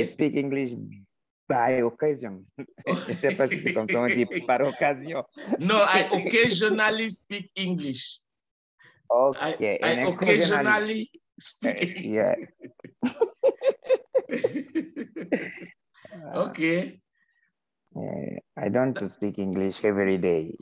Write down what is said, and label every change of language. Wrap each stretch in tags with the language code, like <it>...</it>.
<en>I speak English by occasion.</en> <fr>Je sais pas si c'est comme ça on dit, par occasion.</fr> <en>No, I occasionally speak English. Okay. I occasionally speak English. Yeah. Okay. I don't speak English every day.</en>